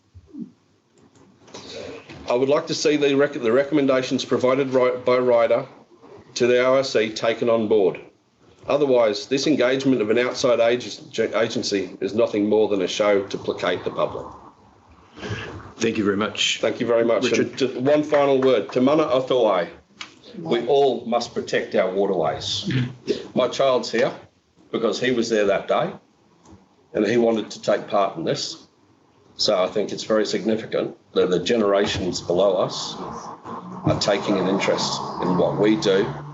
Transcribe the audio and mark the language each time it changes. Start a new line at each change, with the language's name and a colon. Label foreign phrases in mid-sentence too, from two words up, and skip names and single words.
English: I would like to see the recommendations provided by RIDA to the ORC taken on board. Otherwise, this engagement of an outside agency is nothing more than a show to placate the public. Thank you very much. Thank you very much. Richard. And just one final word.
Māori: Te mana atoai.
English: We all must protect our waterways. My child's here because he was there that day and he wanted to take part in this. So I think it's very significant that the generations below us are taking an interest in what we do.